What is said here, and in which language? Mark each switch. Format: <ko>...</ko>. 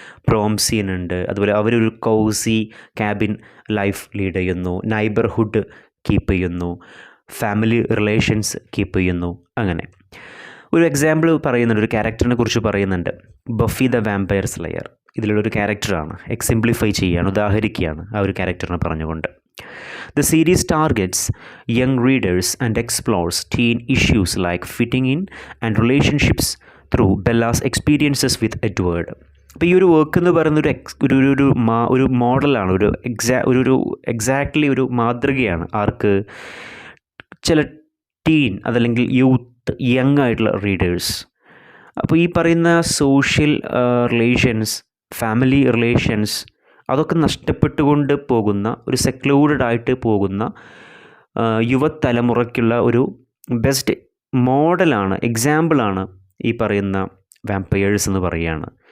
<ml>PROM scene ഉണ്ട്, അതുപോലെ അവരൊരു കോസി ക്യാബിൻ ലൈഫ് ലീഡ് ചെയ്യുന്നു, നൈബർഹുഡ് കീപ്പ് ചെയ്യുന്നു, ഫാമിലി റിലേഷൻസ് കീപ്പ് ചെയ്യുന്നു. അങ്ങനെ ഒരു എക്സാമ്പിൾ പറയുന്നുണ്ട്, ഒരു ക്യാരക്ടറിനെ കുറിച്ച് പറയുന്നുണ്ട്. ബഫി ദ വാമ്പയർ സ്ലെയർ ഇതിലുള്ളൊരു ക്യാരക്ടറാണ്. എക്സിംപ്ലിഫൈ ചെയ്യുകയാണ്, ഉദാഹരിക്കുകയാണ് ആ ഒരു ക്യാരക്ടറിനെ പറഞ്ഞുകൊണ്ട്.</ml> <en>The series targets young readers and explores teen issues like fitting in and relationships through Bella's experiences with Edward.</en> <ml>അപ്പോൾ ഈ ഒരു വർക്ക് എന്ന് പറയുന്ന ഒരു മോഡലാണ്, എക്സാക്ട്ലി ഒരു മാതൃകയാണ് ആർക്ക്? ചില ടീൻ അതല്ലെങ്കിൽ യൂത്ത്, യങ് ആയിട്ടുള്ള റീഡേഴ്സ്. അപ്പോൾ ഈ പറയുന്ന സോഷ്യൽ റിലേഷൻസ്, ഫാമിലി റിലേഷൻസ് അതൊക്കെ നഷ്ടപ്പെട്ടുകൊണ്ട് പോകുന്ന ഒരു സെക്ലൂഡഡ് ആയിട്ട് പോകുന്ന യുവതലമുറയ്ക്കുള്ള ഒരു ബെസ്റ്റ് മോഡലാണ്, എക്സാമ്പിളാണ് ഈ പറയുന്ന വാമ്പയേഴ്സ് എന്ന് പറയുകയാണ്.</ml>